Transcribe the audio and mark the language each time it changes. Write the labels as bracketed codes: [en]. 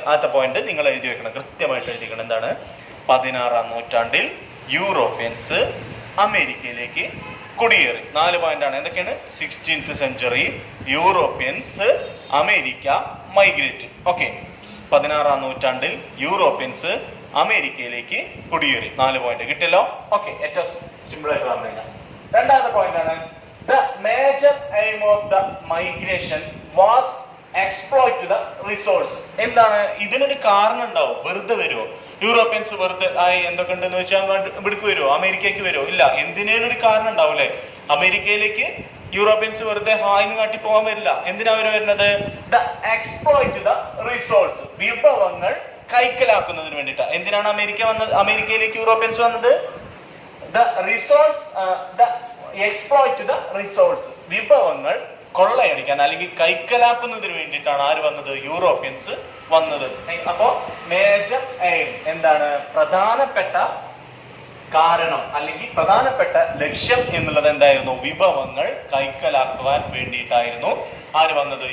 [ml] ആദ്യത്തെ പോയിന്റ് നിങ്ങൾ എഴുതി വെക്കണം, കൃത്യമായിട്ട് എഴുതി വെക്കണം. എന്താണ്? 16ാം നൂറ്റാണ്ടിൽ യൂറോപ്യൻസ് അമേരിക്കയിലേക്ക് കുടിയേറി. 4 പോയിന്റ് ആണ്. എന്തൊക്കെയാണ്? 16th century Europeans America migrate. Okay, 16ാം നൂറ്റാണ്ടിൽ യൂറോപ്യൻസ് അമേരിക്കയിലേക്ക് കുടിയേറി. 4 പോയിന്റ് കിട്ടിയല്ലോ. ഓക്കെ, ഏറ്റവും സിമ്പിൾ ആയിട്ട് പറഞ്ഞു കഴിഞ്ഞാൽ രണ്ടാമത്തെ പോയിന്റ് ആണ് [en] the major aim of the migration was exploit the resource. [ml] എന്താണ്? ഇതിനൊരു കാരണം ഉണ്ടാവും. വെറുതെ വരുമോ? യൂറോപ്യൻസ് വെറുതെ എന്തൊക്കെ ഉണ്ടെന്ന് വെച്ചാൽ ഇവിടേക്ക് വരുമോ? അമേരിക്കയ്ക്ക് വരുമോ? ഇല്ല. എന്തിനേലും ഒരു കാരണം ഉണ്ടാവും അല്ലെ? അമേരിക്കയിലേക്ക് യൂറോപ്യൻസ് വെറുതെ ഹായ്ന്ന് കാട്ടി പോകാൻ വരില്ല. എന്തിനാ അവർ വരുന്നത്? [en] the exploit the resource, [ml] വിഭവങ്ങൾ കൈക്കലാക്കുന്നതിന് വേണ്ടിയിട്ടാ. എന്തിനാണ് അമേരിക്കയിലേക്ക് യൂറോപ്യൻസ് വന്നത്? [en] the resource, the exploit the resource, [ml] വിഭവങ്ങൾ കൊള്ളയടിക്കാൻ അല്ലെങ്കിൽ കൈക്കലാക്കുന്നതിന് വേണ്ടിയിട്ടാണ് ആര് വന്നത്? യൂറോപ്യൻസ് വന്നത്. അപ്പോ മേജർ എയിം എന്താണ്? പ്രധാനപ്പെട്ട കാരണം അല്ലെങ്കിൽ പ്രധാനപ്പെട്ട ലക്ഷ്യം എന്നുള്ളത് എന്തായിരുന്നു? വിഭവങ്ങൾ കൈക്കലാക്കുവാൻ വേണ്ടിയിട്ടായിരുന്നു ആര് വന്നത്?